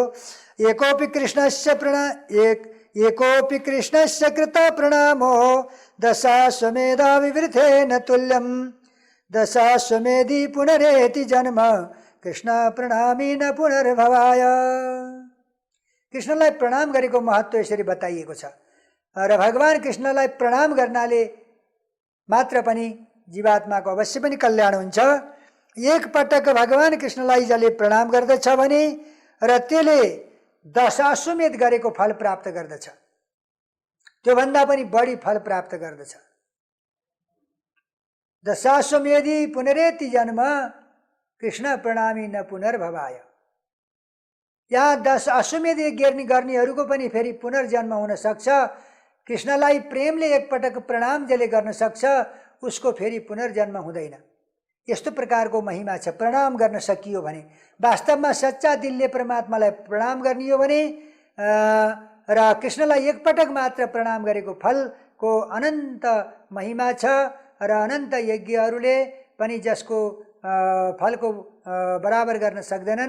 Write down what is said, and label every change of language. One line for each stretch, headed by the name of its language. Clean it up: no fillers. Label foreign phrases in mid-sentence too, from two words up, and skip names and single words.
Sanskrit: एकोपि कृष्णस्य कृत प्रणामो दशाश्वमेधा विवृथेन तुल्यं, दशाश्वमेधी पुनरेति जन्म कृष्ण प्रणामी न पुनर्भवाय।
Nepali: कृष्णलाई प्रणाम गरेको महत्त्व यसरी बताइएको छ र भगवान कृष्णलाई प्रणाम गर्नाले मात्र पनि जीवात्माको अवश्य पनि कल्याण हुन्छ। एक पटक भगवान कृष्णलाई जसले प्रणाम गर्दछ भने र त्यसले 10 अश्वमेध गरेको फल प्राप्त गर्दछ, त्योभन्दा पनि बढी फल प्राप्त गर्दछ।
Sanskrit: 10 अश्वमेधी पुनरेति जन्म कृष्ण प्रणामी न पुनर्भवाय।
Nepali: यहाँ 10 अश्वमेध यज्ञ गर्नेहरूको पनि फेरि पुनर्जन्म हुन सक्छ। कृष्णलाई प्रेमले एकपटक प्रणाम जसले गर्न सक्छ उसको फेरि पुनर्जन्म हुँदैन। यस्तो प्रकारको महिमा छ। प्रणाम गर्न सकियो भने, वास्तवमा सच्चा दिलले परमात्मालाई प्रणाम गर्ने हो भने र कृष्णलाई एकपटक मात्र प्रणाम गरेको फलको अनन्त महिमा छ र अनन्त यज्ञहरूले पनि जसको फलको बराबर गर्न सक्दैनन्।